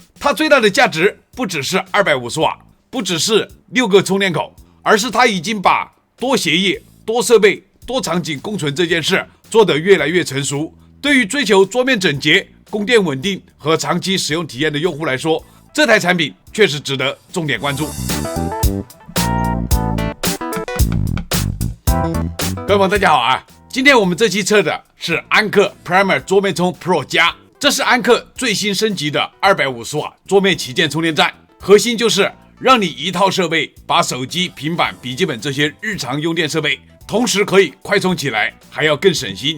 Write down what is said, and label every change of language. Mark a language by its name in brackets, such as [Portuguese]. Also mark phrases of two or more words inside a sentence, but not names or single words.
[Chinese] 它最大的價值不只是250瓦，不只是6個充電口，而是它已經把多協議、多設備、多場景共存這件事做得越來越成熟。對於追求桌面整潔、供電穩定和長期使用體驗的用戶來說，這台產品確實值得重點關注。各位朋友大家好啊，今天我們這期測的是安克 Primer 桌面充 Pro 加，這是安克最新升級的250瓦桌面旗艦充電站，核心就是讓你一套設備把手機、平板、筆記本這些日常用電設備同時可以快充起來，還要更省心。